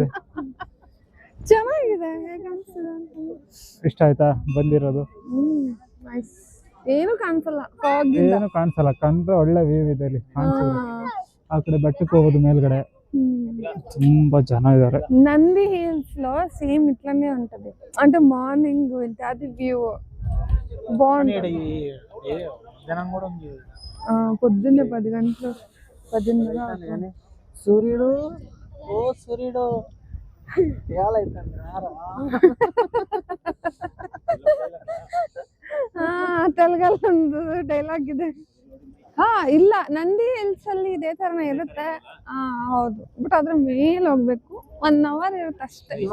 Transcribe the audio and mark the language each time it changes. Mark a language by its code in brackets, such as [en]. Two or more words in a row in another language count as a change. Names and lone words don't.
[kn] ಚೆನ್ನಾಗಿದೆ ಹೇಗೆ ಅನ್ಸ್ತದೆ ಅಂತ ಇಷ್ಟ ಆಯ್ತಾ ಬಂದಿರೋದು? ನೈಸ್ ಏನು ಕಾಣಿಸಲ್ಲ ಏನು ಕಾಣಿಸಲ್ಲ, ಕಂಡ್ರೆ ಒಳ್ಳೆ ವ್ಯೂ ಇದೆ ಇಲ್ಲಿ ಕಾಣಿಸಿದ್ರೆ. ಆ ಕಡೆ ಬೆಟ್ಟಕ್ಕೆ ಹೋಗೋದು ಮೇಲ್ಗಡೆ ತುಂಬಾ ಜನ ಇದಾರೆ. [te] నంది హిల్స్ లో సేమ్ ఇట్లానే ఉంటది అంటే మార్నింగ్ వెళ్తే అది వ్యూ బాగుంటది. పొద్దున్నే 10 గంటలు 10:30 సూర్యుడు సూర్యుడు [kn] ತೆಲುಗಲ್ಲಿ ಒಂದು ಡೈಲಾಗ್ ಇದೆ. ಇಲ್ಲ ನಂದಿ ಹಿಲ್ಸ್ ಅಲ್ಲಿ ಇದೇ ತರನೇ ಇರುತ್ತೆ. ಹೌದು, ಬಟ್ ಅದ್ರ ಮೇಲೆ ಹೋಗ್ಬೇಕು, 1 hour ಇರುತ್ತೆ ಅಷ್ಟೇ.